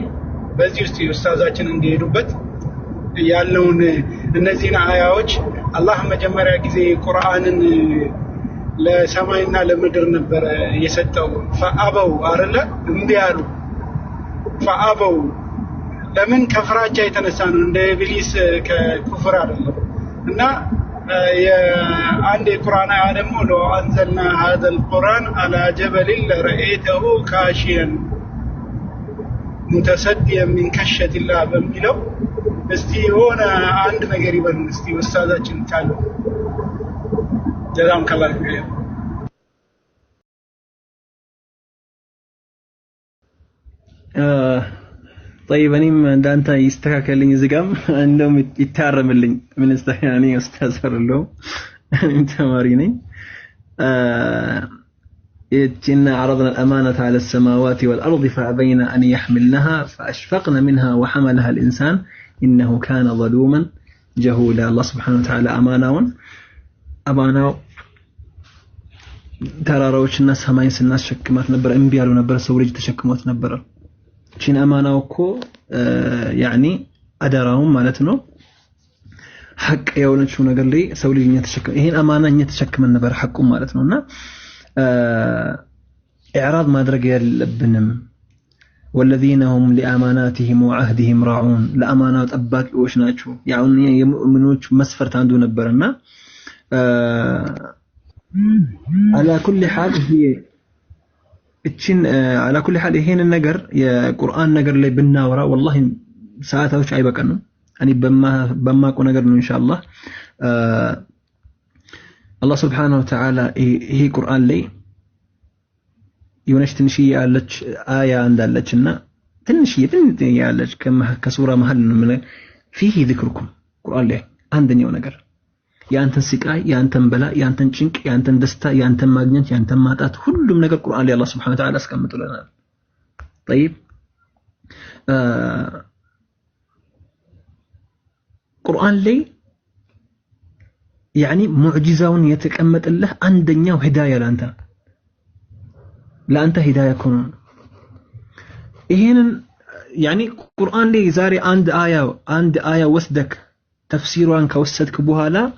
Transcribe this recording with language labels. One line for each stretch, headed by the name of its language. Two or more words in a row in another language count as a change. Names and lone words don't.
Amharic: በዚህ ውስጥ ኡስታዛችን እንዲሄዱበት ያለውን እነዚህን አያዎች አላህ መጀመሪያ ጊዜ ቁርአንን ለሰማይና ለምድር ነበር የሰጠው። ፈአበው አይደለ እንዴ ያሉ ፈአበው ለምን ከፍራቻ የተነሳ ነው፣ እንደ ኢብሊስ ከኩፍር አይደለም። እና የአንድ የቁርአን አያ ደግሞ
Arabic: لو أنزلنا هذا القرآن على جبل لرأيته خاشعا متصديا من خشية الله
Amharic: በሚለው እስቲ የሆነ አንድ ነገር ይበሉን እስቲ ኡስታዛችን ካሉ
Arabic: جزاكم الله خير طيب
Amharic: እኔም እንዳንተ ይስተካከልልኝ ዝጋም እንደውም ይታረምልኝ ምን
Arabic: استحياني
Amharic: ኡስታዝ አይደለሁ እኔም ተማሪ ነኝ
Arabic: إنا عرضنا الأمانة على السماوات والأرض فأبين أن يحملنها فأشفقن منها وحملها الإنسان إنه كان ظلوما جهولا الله سبحانه وتعالى أمانة
Amharic: ተራራዎች እና ሰማይን ስናስሸክማት ነበር እንቢ ያሉ ነበር ሰው ልጅ ተሸክሞት ነበር ቺን አማናው እኮ ያኒ አደራውን ማለት ነው ሐቅ የሆነችው ነገር ላይ ሰው ልጅ ተሸክመ ይሄን አማናኛ ተሸክመን ነበር ሐቁ ማለት ነውና ኢዕራድ ማድረግ ያለብንም
Arabic: والذين هم لأماناتهم وعهدهم راعون
Amharic: ለአማናው ጠባቂዎች ናቸው ያው የሙእሚኖች መስፈርት አንዱ ነበርና
Arabic: على كل حال هي
Amharic: እቺን
Arabic: على كل حال
Amharic: ይሄን ነገር የቁርአን ነገር ላይ ብናወራ والله ሰዓታዎች አይበቀንም እኔ በማቆ ነገር ነው ኢንሻአላህ
Arabic: الله سبحانه وتعالى
Amharic: ይሄ ቁርአን ላይ የሆነች ትንሽዬ ያለች አያ እንዳለችና ትንሽዬ ያለች ከሱራ መሃል ነው
Arabic: فيه ذكركم
Amharic: ቁርአን ላይ አንደኛው ነገር ያንተን ስቃይ ያንተን በላ ያንተን ጭንቅ ያንተን ደስታ ያንተን ማግኘት ያንተን ማጣት ሁሉም ነገር ቁርአን ላይ አላህ
Arabic: سبحانه وتعالى
Amharic: አስቀምጦልናል طيب ቁርአን ላይ يعني ሙዕጂዛውን የተቀመጠልህ አንደኛው ሂዳያ ለአንተ ሂዳያ ኮን ይሄንን يعني ቁርአን ላይ ዛሬ አንድ አያ ወስደክ ተፍሲሩን ከወሰድክ በኋላ